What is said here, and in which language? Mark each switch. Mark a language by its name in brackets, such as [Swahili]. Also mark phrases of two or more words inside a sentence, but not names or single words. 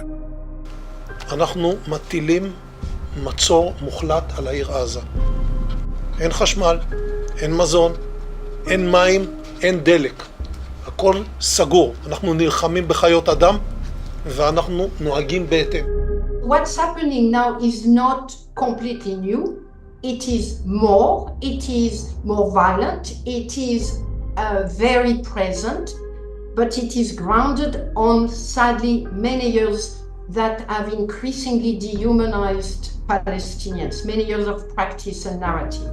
[Hebrew] אנחנו מטילים מצור מוחלט על העיר עזה. אין חשמל, אין מזון, אין מים, אין דלק. הכל סגור. אנחנו נלחמים בחיות אדם ואנחנו נוהגים בהתאם. [English] What's happening now is not completely new. It is more violent, it is very present. But it is grounded on, sadly, many years that have increasingly dehumanized Palestinians, many years of practice and narrative.